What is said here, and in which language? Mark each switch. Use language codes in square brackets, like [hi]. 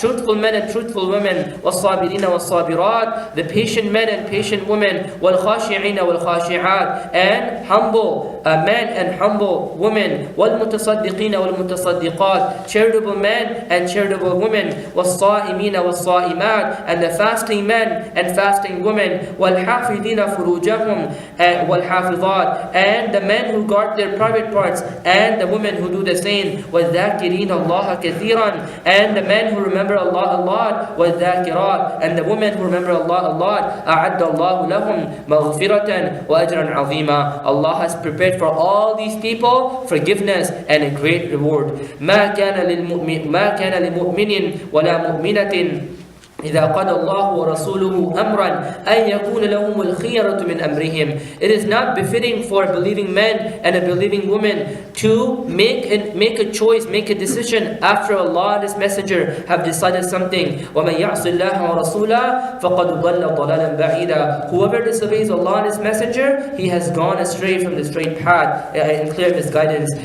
[en] Truthful men and truthful women. [ar] والصابرين والصابرات, [en] the patient men and patient women, [ar] والخاشعين والخاشعات, [en] and humble men and humble women, [ar] والمتصدقين والمتصدقات, [en] charitable men and charitable women, [ar] والصائمين والصائمات, [en] and the fasting men and fasting women, [ar] والحافظين فروجهم والحافظات, [en] and the men who guard their private parts and the women who do the same, [ar] والذاكرين الله كثيرا, [en] and the men who remember Allah a lot, [ar] والذاكرات, [en] and the women who remember Allah a lot. [ar] أعد الله لهم مغفرة وأجرا عظيما. [en] Allah has prepared for all these people forgiveness and a great reward. [ar] ما كان لمؤمن ولا مؤمنة إذا قضى الله ورسوله أمرا أن يكون لهم الخيرة من أمرهم. [en] It is not befitting for a believing man and a believing woman to make a choice, make a decision after Allah and His Messenger have decided something. [ar] وَمَنْ يَعْصِ اللَّهَ وَرَسُولَهُ فَقَدْ ضَلَّ ضَلَالًا بَعِيدًا. [en] Whoever disobeys Allah and His Messenger, he has gone astray from the straight path in clear misguidance.